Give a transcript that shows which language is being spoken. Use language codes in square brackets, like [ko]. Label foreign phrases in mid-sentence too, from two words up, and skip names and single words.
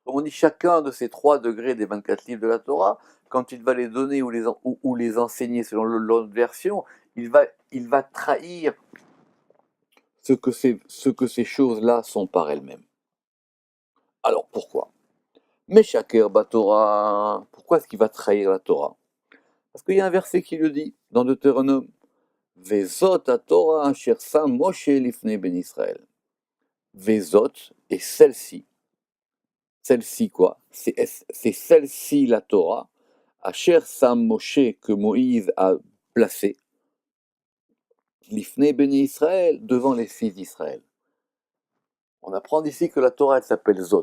[fr] On dit chacun de ces 3 degrés des 24 livres de la Torah, quand il va les donner ou les enseigner selon l'autre version, il va trahir ce que ces choses-là sont par elles-mêmes. Alors pourquoi? Mais [he] Shaker Torah, [fr] pourquoi est-ce qu'il va trahir la Torah? Parce qu'il y a un verset qui le dit dans Deutéronome. [he] Vezot à Torah asher sam Moshe lifnei ben Israël. [fr] Vezot, et celle-ci. Celle-ci quoi? C'est celle-ci la Torah. [he] Asher sam Moshe [fr] que Moïse a placé. [he] Lifnei ben Israël, [fr] devant les fils d'Israël. On apprend d'ici que la Torah elle s'appelle Zot.